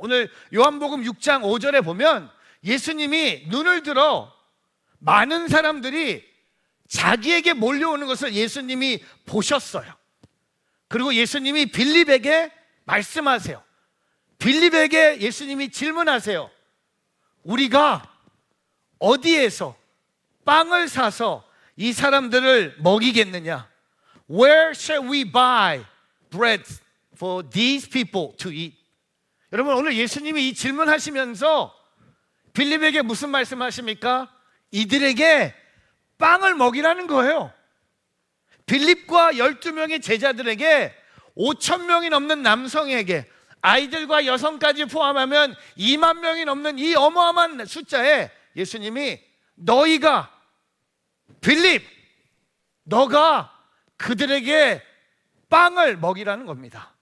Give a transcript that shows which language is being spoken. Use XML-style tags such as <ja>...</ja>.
<ko>오늘 요한복음 6장 5절에 보면 예수님이 눈을 들어 많은 사람들이 자기에게 몰려오는 것을 예수님이 보셨어요. 그리고 예수님이 빌립에게 말씀하세요. 빌립에게 예수님이 질문하세요. 우리가 어디에서 빵을 사서 이 사람들을 먹이겠느냐?</ko> <en>Where shall we buy bread for these people to eat?</en> <ko>여러분, 오늘 예수님이 이 질문하시면서 빌립에게 무슨 말씀하십니까? 이들에게 빵을 먹이라는 거예요. 빌립과 12명의 제자들에게 5,000명이 넘는 남성에게, 아이들과 여성까지 포함하면 2만 명이 넘는 이 어마어마한 숫자에 예수님이 너희가, 빌립, 너가 그들에게 빵을 먹이라는 겁니다.</ko>